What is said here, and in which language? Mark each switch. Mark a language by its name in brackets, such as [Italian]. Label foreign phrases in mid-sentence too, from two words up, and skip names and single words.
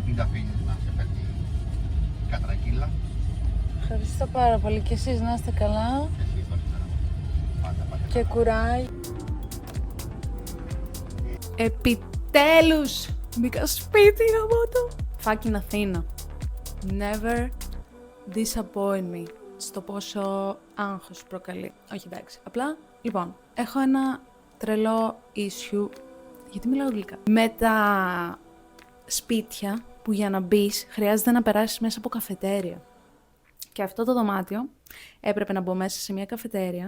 [Greek] Μην τα αφήνεις να σε παίρνει κατρακύλα. Ευχαριστώ πάρα πολύ και εσείς να είστε καλά. Και εσύ πάντα. Και κουράγιο. Επιτέλους μπήκα σπίτι από το fucking Αθήνα. [English] Never disappoint me. [Greek] Στο πόσο άγχος προκαλεί. Όχι εντάξει. Απλά, λοιπόν, έχω ένα τρελό issue. Γιατί μιλάω αγγλικά? Με τα σπίτια που για να μπεις χρειάζεται να περάσεις μέσα από καφετέρια. Και αυτό το δωμάτιο έπρεπε να μπω μέσα σε μια καφετέρια.